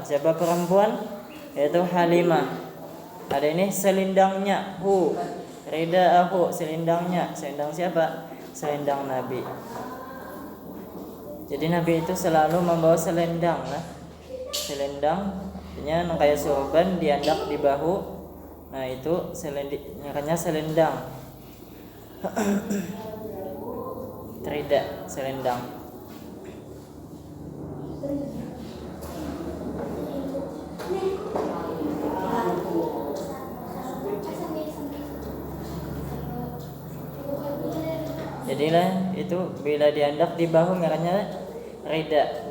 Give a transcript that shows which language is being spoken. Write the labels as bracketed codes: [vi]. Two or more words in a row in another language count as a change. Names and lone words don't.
[id] Siapa perempuan? Yaitu Halimah. Ada ini selendangnya, hu. Ridaahu, selendangnya. Selendang siapa? Selendang Nabi. Jadi Nabi itu selalu membawa selendang lah. Selendang artinya kayak sorban diandak di bahu. Nah itu namanya selendang. Rida, selendang. [bjn] Jadilah itu bila diandak di bahu ngarannya rida.